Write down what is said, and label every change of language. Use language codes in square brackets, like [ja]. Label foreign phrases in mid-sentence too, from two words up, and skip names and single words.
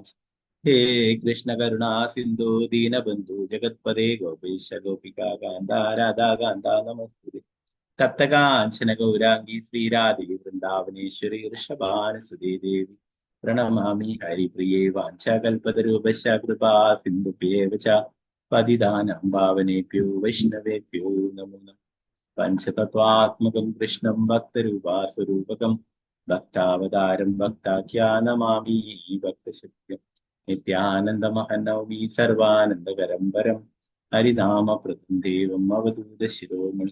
[sa] ഹേ കൃഷ്ണ കരുണാ സിന്ധു ദീനബന്ധു ജഗത്പദേ ഗോപേശ ഗോപികാ കാന്ത രാധാ കാന്ത നമസ്തുതേ. തപ്തകാഞ്ചന ഗൗരാംഗി ശ്രീരാധേ വൃന്ദാവനേശ്വരി ഋഷഭാനുസുതേ ദേവി പ്രണമാമി ഹരിപ്രിയേ. വാഞ്ചാകൽപതരൂപശ കൃപാ സിന്ധുഭ്യേവ ച പതിതാനാം പാവനേഭ്യോ വൈഷ്ണവേഭ്യോ നമോ നമഃ. പഞ്ചതത്വാത്മകം കൃഷ്ണം ഭക്തരൂപാസ്വരൂപകം ഭക്താവതാരം ഭക്താഖ്യാനമാമി ഭക്തശക്തിം. നിത്യാനന്ദമഹനൗമി സർവാനന്ദകരം പരം ഹരിനാമപ്രദം ദേവം അവധൂത ശിരോമണി.